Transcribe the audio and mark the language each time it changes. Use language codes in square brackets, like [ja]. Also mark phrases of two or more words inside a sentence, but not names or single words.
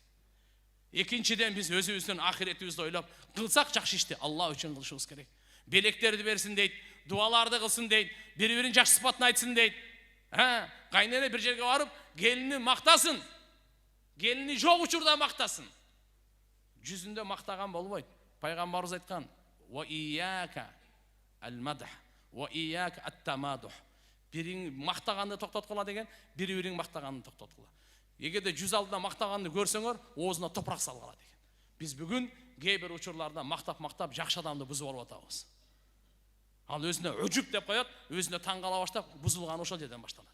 [ky] Экинчиден биз өзүбүздүн ахиретибизди ойлоп, кылсак жакшы ишти Алла үчүн кылышыбыз керек. Белектерди берсин дейт, дуаларды кылсын дейт, бири-бирин жакшы сыпатын айтсын дейт. Кайнене бир жерге барып, келини мактасын. Келини жок учурда мактасын. Жүзүндө мактаган болбойт. Пайгамбарыбыз айткан: [ar] "وإياك والمدح وإياك والتمادح." [ky] Бириң мактаганды токтоткула деген, бири-бириң мактаганды токтоткула. Эгерде жүз алдында мактаганды көрсөңөр, оозуна топурак салгыла деген. Биз бүгүн кээ бир учурларда мактап жакшы адамды бузуп алып атабыз. Ал өзүнө өжүп деп коет, өзүнө таң кала баштап, бузулган ошол жерден башталат.